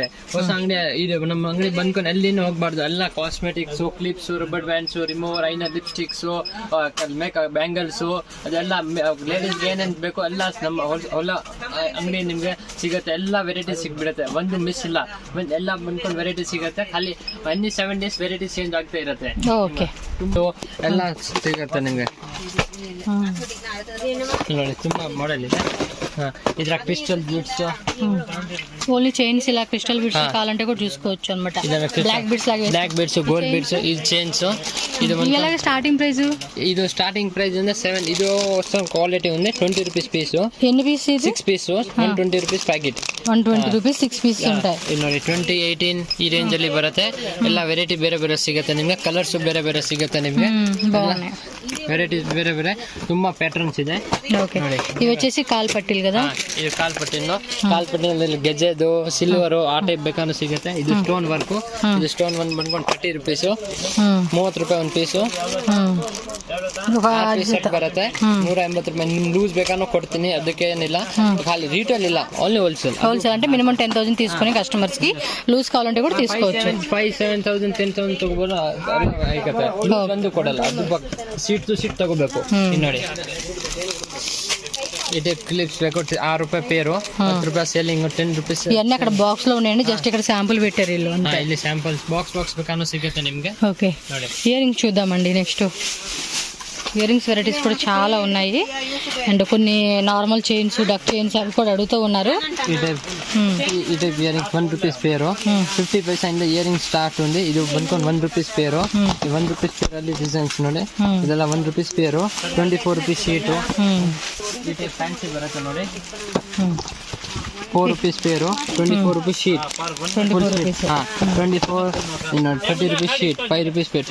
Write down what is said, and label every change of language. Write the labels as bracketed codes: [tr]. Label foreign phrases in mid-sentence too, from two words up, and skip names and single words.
[kn] ಹೊಸ ಅಂಗಡಿ ಇದು ನಮ್ಮ ಅಂಗಡಿ ಬಂದ್ಕೊಂಡು ಎಲ್ಲಿನೂ ಹೋಗ್ಬಾರ್ದು. ಎಲ್ಲ ಕಾಸ್ಮೆಟಿಕ್ಸ್, ಕ್ಲಿಪ್ಸ್, ರಬ್ಬರ್ ಬ್ಯಾಂಡ್ಸ್, ರಿಮೂವರ್, ಐನರ್, ಲಿಪ್ಸ್ಟಿಕ್ಸ್, ಮೇಕಪ್, ಬ್ಯಾಂಗಲ್ಸ್, ಅದೆಲ್ಲ ಲೇಡೀಸ್ಗೆ ಏನೇನು ಬೇಕು ಎಲ್ಲ ನಮ್ಮ ಹೊಲ ಅಂಗಡಿ ನಿಮ್ಗೆ ಸಿಗುತ್ತೆ. ಎಲ್ಲ ವೆರೈಟಿ ಸಿಗ್ಬಿಡುತ್ತೆ, ಒಂದು ಮಿಸ್ ಇಲ್ಲ. ಎಲ್ಲ ಬಂದ್ಕೊಂಡು ವೆರೈಟಿ ಸಿಗುತ್ತೆ. ಖಾಲಿ 7 ಡೇಸ್ ವೆರೈಟಿ ಚೇಂಜ್ ಆಗ್ತಾ ಇರುತ್ತೆ. ಎಲ್ಲ ಸಿಗುತ್ತೆ ನಿಮ್ಗೆ. ನೋಡಿ ತುಂಬಾ ಮಾಡೆಲ್ ಇದೆ. [te] ఇట్లా [en] crystal beads, [te] ఓన్లీ చైన్స్ ఇలా [en] crystal beads [te] కావాలంటే కూడా చూసుకోవచ్చు అన్నమాట. [en] black beads [te] లాగా, [en] black beads, gold beads, ఇది చైన్స్. ఇది [te] ఇలాగే [en] starting price. [te] ఇది [en] starting price [te] ఉంది 7. ఇది క్వాలిటీ ఉంది 20 రూపీస్ పీస్. ఎన్ని పీస్? [en] 6 piece 120 rupees packet. 120 ರೂಪೀಸ್ 6 ಪೀಸ್ ఉంటాయి. [kn] ಇದು ನೋಡಿ 20, 18 ಈ ರೇಂಜ್ ಅಲ್ಲಿ ಬರುತ್ತೆ. ಎಲ್ಲ ವೆರೈಟಿ ಬೇರೆ ಬೇರೆ ಸಿಗುತ್ತೆ ನಿಮ್ಗೆ. ಕಲರ್ಸ್ ಬೇರೆ ಬೇರೆ ಸಿಗುತ್ತೆ ನಿಮ್ಗೆ. ವೆರೈಟೀಸ್ ಬೇರೆ ಬೇರೆ ತುಂಬಾ ಪ್ಯಾಟರ್ನ್ಸ್ ಇದೆ. [te] ఓకే. ఇవి వచ్చేసి కాల్ పట్టీలు కదా. [kn] ಇದು ಕಾಲ್ ಪಟ್ಟಿನಲ್ಲಿ ಗೆಜ್ಜೆದು, ಸಿಲ್ವರ್ ಆ ಟೈಪ್ ಬೇಕಾದ್ರೂ ಸಿಗುತ್ತೆ. ಇದು [en] stone work. [kn] ಇದು [en] stone work [kn] ಬಂದ್ಕೊಂಡು 30 ರೂಪೀಸ್. 30 ರೂಪಾಯಿ ಒಂದು ಪೀಸು. ಸೆಟ್ ಬರುತ್ತೆ 180 ರೂಪಾಯಿ. ನಿಮ್ಗೆ ಲೂಸ್ ಬೇಕಾದ್ರೂ ಕೊಡ್ತೀನಿ, ಅದಕ್ಕೇನಿಲ್ಲ. ಖಾಲಿ ರೀಟೇಲ್ ಇಲ್ಲ, [en] only wholesale [te] అంటే మినిమం 10,000 తీసుకొని కస్టమర్స్ కి లూజ్ కావాలంటే కూడా తీసుకోవచ్చు. [kn] 5, 7,000, 10,000 ತಗೋಬಹುದು. ಒಂದು ಕೊಡಲ್ಲ, ಅದು [en] seat to seat [kn] ತಗೋಬೇಕು. ನೋಡಿ ఇదే క్లిప్స్ ಬೇಕು 6 ರೂಪಾಯಿ పేరు, 10 ರೂಪಾಯಿ ಸೇಲಿಂಗ್, 10 ರೂಪೀಸ್. [te] ఇవన్నీ అక్కడ బాక్స్ లో ఉన్నాయండి, జస్ట్ ఇక్కడ శాంపుల్ పెట్టారు వీళ్ళు. [kn] ಇಲ್ಲಿ ಸ್ಯಾಂಪಲ್ಸ್ ಬಾಕ್ಸ್ ಬೇಕಾದ್ರೂ ಸಿಗುತ್ತೆ ನಿಮ್ಗೆ. [te] ఓకే. ఇయర్ రింగ్స్ చూద్దామండి. నెక్స్ట్ ఇయర్ రింగ్స్ వెరైటీస్ కూడా చాలా ఉన్నాయి. అండ్ కొన్ని [en] normal chains, duck chains [te] అవి కూడా అడుగుతూ ఉన్నారు. ఈ టైప్ ఇయర్ రింగ్స్ 1 రూపీస్ పేరు. [kn] 50 ಪೈಸಾ ಇಂದ ಇಯರ್ ರಿಂಗ್ ಸ್ಟಾರ್ಟ್ ఉంది. ಇದು ಬಂದ್ಕೊಂಡು 1 ರೂಪೀಸ್ పేರು. ಈ 1 ರೂಪೀಸ್ ಪೇರಲ್ಲಿ ಡಿಸೈನ್ಸ್ ನೋಡಿ. ಇದೆಲ್ಲ 1 ರೂಪೀಸ್ పేರು. 24 ರೂಪೀಸ್ ಶೀಟು. ಈ ಟೈಪ್ ಫ್ಯಾನ್ಸಿ ಬರುತ್ತೆ ನೋಡಿ. 4 ರೂಪೀಸ್ పేరు. 24 ರೂಪೀಸ್ ಶೀಟ್. 24 30 ರೂಪೀಸ್ ಶೀಟ್. 5 ರೂಪೀಸ್ ಪೇರ್.